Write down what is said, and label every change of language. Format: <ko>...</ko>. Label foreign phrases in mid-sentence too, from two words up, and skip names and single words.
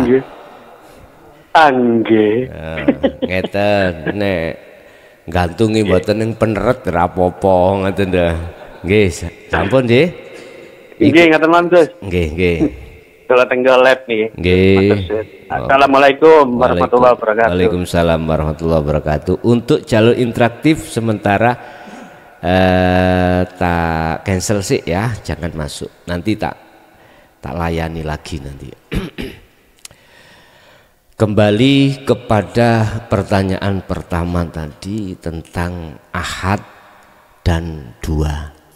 <jv>Nggih. Nggih. Ngeten nek gantungi mboten ning peneret ora apa-apa ngoten dah. Nggih, sampun nggih. Nggih ngaten mawon Gus. Nggih. Kula tenggo lab niki. Nggih.</jv> <ar>السلام عليكم ورحمة الله وبركاته. وعليكم السلام ورحمة الله وبركاته.</ar> <id>Untuk jalur interaktif sementara tak cancel sih ya, jangan masuk. Nanti tak layani lagi nanti. Kembali kepada pertanyaan pertama tadi tentang ahad dan dua.</id>